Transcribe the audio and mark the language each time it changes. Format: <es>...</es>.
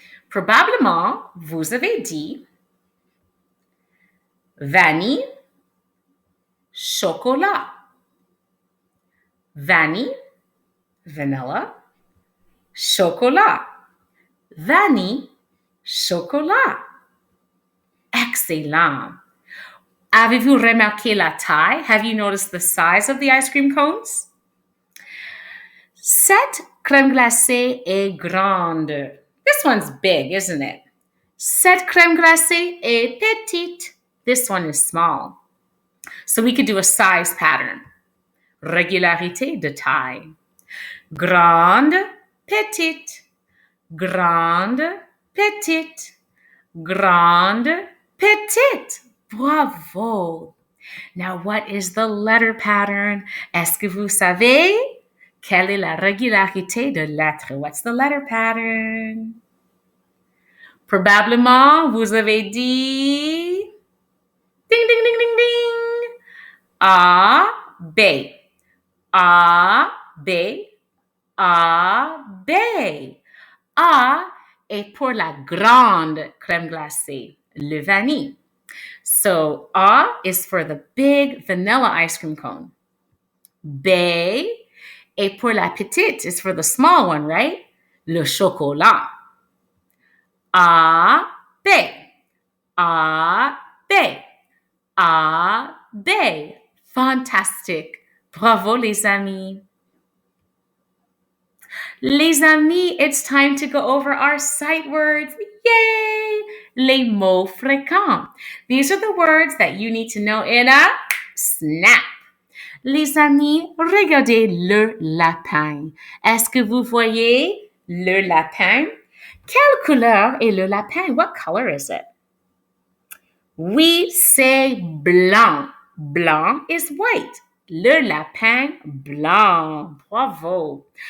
<fr>Probablement, vous avez dit vanille, chocolat. Vanille, vanilla, chocolat. Vanille, chocolat. Excellent. Avez-vous remarqué la taille?</fr> <en>Have you noticed the size of the ice cream cones?</en> <fr>Cette crème glacée est grande.</fr> <en>This one's big, isn't it?</en> <fr>Cette crème glacée est petite.</fr> <en>This one is small. So we could do a size pattern.</en> <fr>Régularité de taille. Grande, petite. Grande, petite. Grande, petite. Bravo.</fr> <en>Now, what is the letter pattern?</en> <fr>Est-ce que vous savez? Quelle est la régularité de lettres?</fr> <en>What's the letter pattern?</en> <fr>Probablement, vous avez dit ding, ding, ding, ding, ding. A, B. A, B. A, B. A est pour la grande crème glacée, le vanille.</fr> <en>So A is for the big vanilla ice cream cone.</en> <fr>B est pour la petite,</fr> <en>is for the small one, right?</en> <fr>Le chocolat. A, B. A, B. A, B. Fantastic. Bravo, les amis. Les amis,</fr> <en>it's time to go over our sight words. Yay!</en> <fr>Les mots fréquents.</fr> <en>These are the words that you need to know in a snap.</en> <fr>Les amis, regardez le lapin. Est-ce que vous voyez le lapin? Quelle couleur est le lapin?</fr> <en>What color is it?</en> <fr>Oui, c'est blanc. Blanc</fr> <en>is white.</en> <fr>Le lapin blanc. Bravo.</fr>